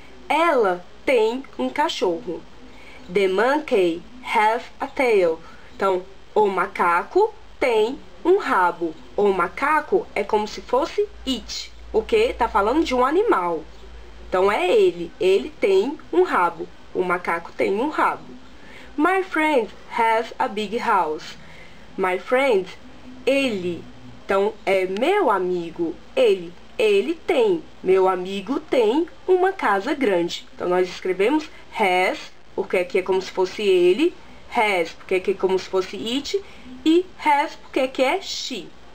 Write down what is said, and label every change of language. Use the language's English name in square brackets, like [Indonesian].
[Portuguese] Ela tem um cachorro. [English] The monkey has a tail. [Portuguese] Então, o macaco tem um rabo. O macaco é como se fosse it, porque está falando de um animal. Então, é ele. Ele tem um rabo. O macaco tem um rabo. [English] My friend has a big house. My friend, [Portuguese] ele. Então, é meu amigo, ele tem. Meu amigo tem uma casa grande. Então, nós escrevemos has, porque aqui é como se fosse ele, has, porque aqui é como se fosse it, e has, porque aqui é she.